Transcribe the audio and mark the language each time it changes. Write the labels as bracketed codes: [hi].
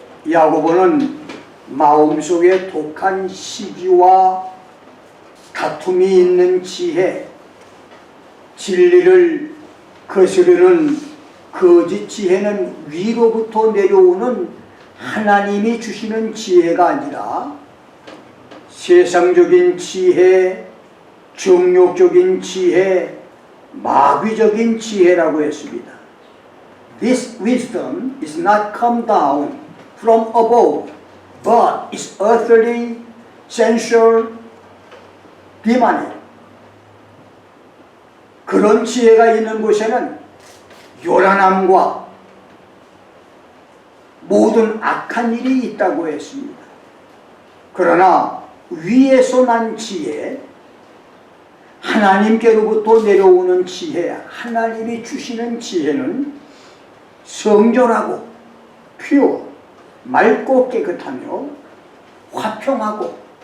[ko] 야고보는 마음속에 독한 시기와 다툼이 있는 지혜, 진리를 거스르는 거짓 지혜는 위로부터 내려오는 하나님이 주시는 지혜가 아니라 세상적인 지혜, 정욕적인 지혜, 마귀적인 지혜라고 했습니다. [en] This wisdom is not come down from above, but is earthly, sensual, demonic. [ko] 그런 지혜가 있는 곳에는 요란함과 모든 악한 일이 있다고 했습니다. 그러나 위에서 난 지혜, 하나님께로부터 내려오는 지혜, 하나님이 주시는 지혜는 성결하고 퓨어, 맑고 깨끗하며 화평하고